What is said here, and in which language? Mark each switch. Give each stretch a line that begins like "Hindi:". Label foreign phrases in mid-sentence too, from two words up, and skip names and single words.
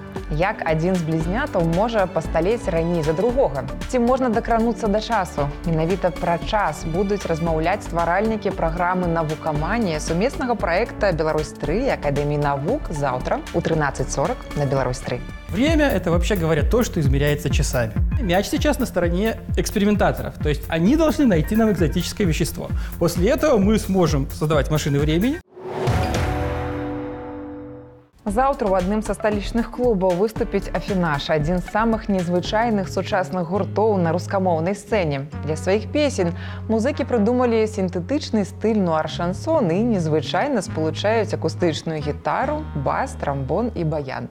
Belarusian: Як адзін з блізнятаў можа пасталець раней за другога? Ці можна дакрануцца да часу? Менавіта пра час будуць размаўляць стваральнікі праграмы «Навукаманія» сумеснага праекта «Беларусь-3» Акадэміі навук заўтра у 13:40 на «Беларусь-3».
Russian: Время – это, вообще говоря, то, что измеряется часами. Мяч сейчас на стороне экспериментаторов, то есть они должны найти нам экзотическое вещество. После этого мы сможем создавать машины времени.
Belarusian: Заўтра ў адным са сталічных клубаў выступіць «Афінаж», адзін з самых незвычайных сучасных гуртоў на рускамоўнай сцэне. Для сваіх песень музыкі прыдумалі сінтэтычны стыль нуар-шансон і незвычайна спалучаюць акустычную гітару, бас, трамбон і баян.